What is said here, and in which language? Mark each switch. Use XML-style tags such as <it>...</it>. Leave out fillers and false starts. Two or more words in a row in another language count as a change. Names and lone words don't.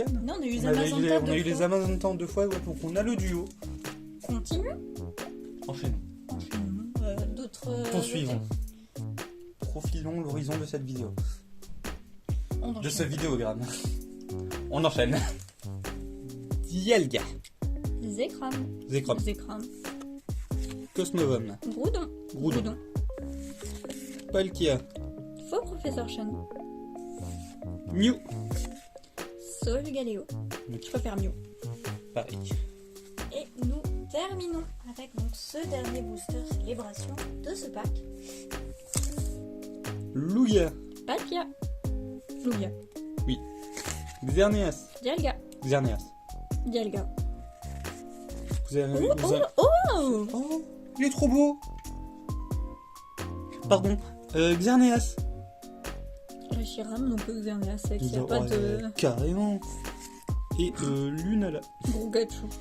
<fr>Non, on a eu On a eu les les Amazontas 2 fois, ouais, donc on a le duo. Continue. Enchaînons. D'autres... Poursuivons. Profilons l'horizon de cette vidéo. De ce vidéogramme. On enchaîne. Dialga. Zekrom. Zekrom. Cosmovom. Groudon. Palkia. Faux Professeur Chen. Mew. Solgaleo. Je préfère Mew. Pareil. Et nous terminons avec donc ce dernier booster célébration de ce pack. Lugia. Palkia. Lugia. Oui. Xerneas. Dialga. Xerneas. Dialga. Vous avez... Oh, il est trop beau. Pardon. Xerneas. Reshiram, donc Xerneas, c'est qu'il n'y a pas de... Carrément. Et Lunala. Brugachu.</fr>